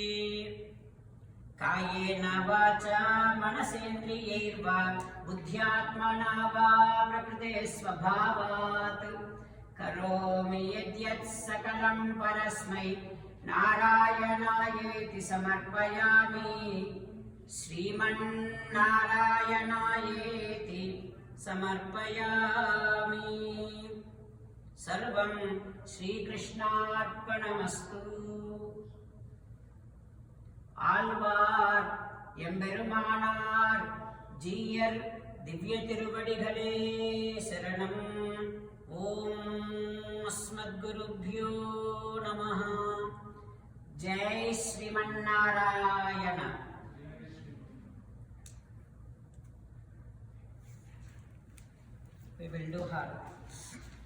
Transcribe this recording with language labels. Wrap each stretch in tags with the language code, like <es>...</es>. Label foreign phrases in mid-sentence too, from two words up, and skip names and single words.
<sa>कायेन वाचा मनसेन्द्रियैर्वा बुद्ध्यात्मना वा प्रकृते स्वभावात् करोमि यद्यत् सकलं परस्मै नारायणायेति समर्पयामि। श्रीमन्नारायणायेति समर्पयामि। सर्वं श्रीकृष्णार्पणमस्तु।</sa> <ta>ஆழ்வார் எம்பெருமானார் ஜீயர் திவ்ய திருவடிகளே சரணம்.</ta> <sa>ॐ अस्मद्गुरुभ्यो नमः. जय श्रीमन्नारायण.</sa> <en>We will do her.</en>